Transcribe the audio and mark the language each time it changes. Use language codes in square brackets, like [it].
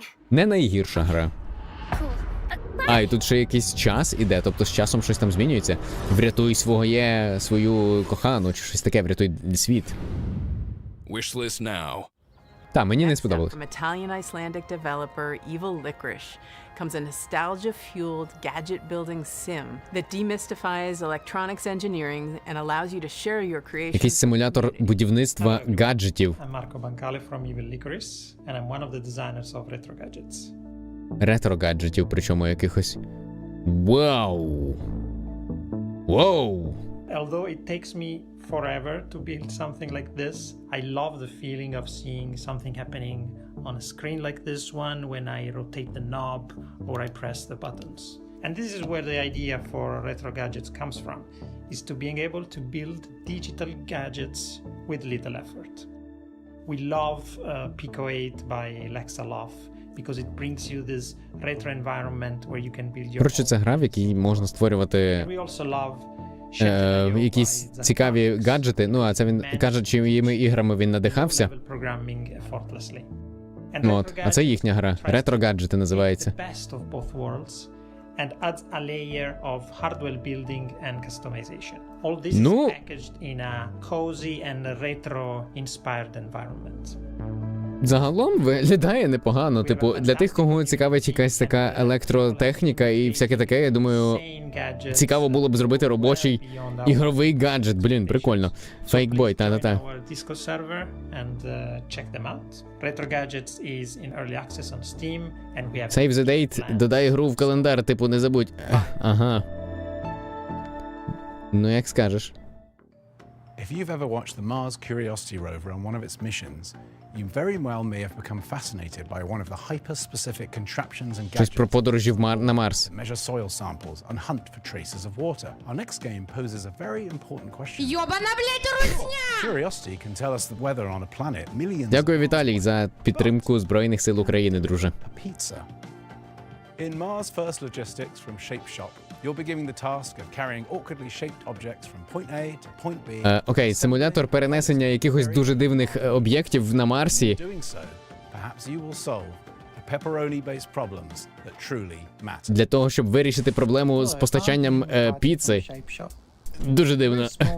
[uk] Не найгірша гра. А, і тут ще якийсь час іде, тобто з часом щось там змінюється. Врятуй свою кохану, чи щось таке, врятуй світ. [en] Wishlist now. [uk] Та, мені не сподобалось. [en] From Italian-Icelandic developer Evil Licorice comes a nostalgia-fueled gadget-building sim that demystifies electronics engineering and allows you to share your creations. [uk] Якийсь симулятор будівництва гаджетів. [en] I'm Marco Bancale from Evil Licorice, and I'm one of the designers of retro gadgets. [uk] Ретро-гаджетів, причому якихось. Вау! Вау! [en] Although it takes me forever to build something like this, I love the feeling of seeing something happening on a screen like this one when I rotate the knob or I press the buttons. And this is where the idea for retro gadgets comes from, is to being able to build digital gadgets with little effort. We love Pico 8 by Lexaloff because it brings you this retro environment where you can build your [uk] Коротше, це гра, в якій можна створювати [en] We also love [uk] якісь цікаві гаджети. Ну, а це він каже, чиїми іграми він надихався. От, а це їхня гра. Ретро-гаджети називається. [en] And adds a layer of hardware building and customization. All this is packaged in a cozy and retro-inspired environment. [uk] Загалом виглядає непогано. Типу, для тих, кого цікавить якась така електротехніка і всяке таке, я думаю, цікаво було б зробити робочий ігровий гаджет. Блін, прикольно. Фейкбой, та-та-та. [en] Save the date, [uk] додай гру в календар, типу, не забудь. Ага. Ну, як скажеш. [en] If you've ever watched the Mars Curiosity rover on one of its missions, you very well may have become fascinated by one of the hyper-specific contraptions and [uk] Щось про подорожі на Марс. [en] that measure soil samples and hunt for traces of water. Our next game poses a very important question. [ru] Ёбана, блядь, русня! [en] Curiosity can tell us the weather on a planet millions [uk] Дякую, Віталій, за підтримку Збройних сил України, друже. [en] pizza. In Mars First Logistics from Shape Shop, you'll be given the task of carrying awkwardly shaped objects from point A to point B. [uk] Окей, симулятор перенесення якихось дуже дивних об'єктів на Марсі. [en] Doing so, perhaps you will solve a pepperoni-based problems that truly matter. [uk] Для того, щоб вирішити проблему з постачанням піци. Дуже дивно.